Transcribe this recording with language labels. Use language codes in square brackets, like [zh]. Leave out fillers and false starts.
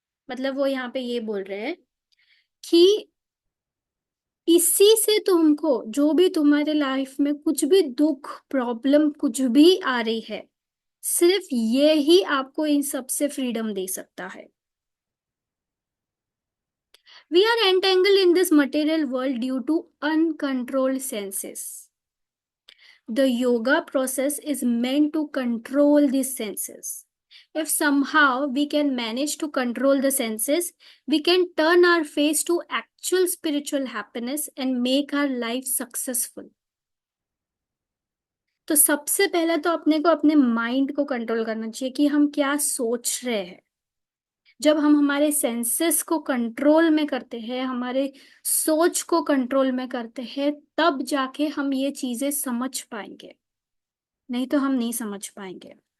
[hi] मतलब वो यहाँ पे ये बोल रहे हैं कि इसी से तुमको जो भी तुम्हारे लाइफ में कुछ भी दुख प्रॉब्लम कुछ भी आ रही है, सिर्फ ये ही आपको इन सब से फ्रीडम दे सकता है. [en] We are entangled in this material world due to uncontrolled senses. The yoga process is meant to control these senses. If somehow we can manage to control the senses, we can turn our face to actual spiritual happiness and make our life successful. [hi] तो सबसे पहले तो अपने को अपने mind को control करना चाहिए कि हम क्या सोच रहे हैं. जब हम हमारे सेंसेस को कंट्रोल में करते हैं, हमारे सोच को कंट्रोल में करते हैं, तब जाके हम ये चीजें समझ पाएंगे, नहीं तो हम नहीं समझ पाएंगे.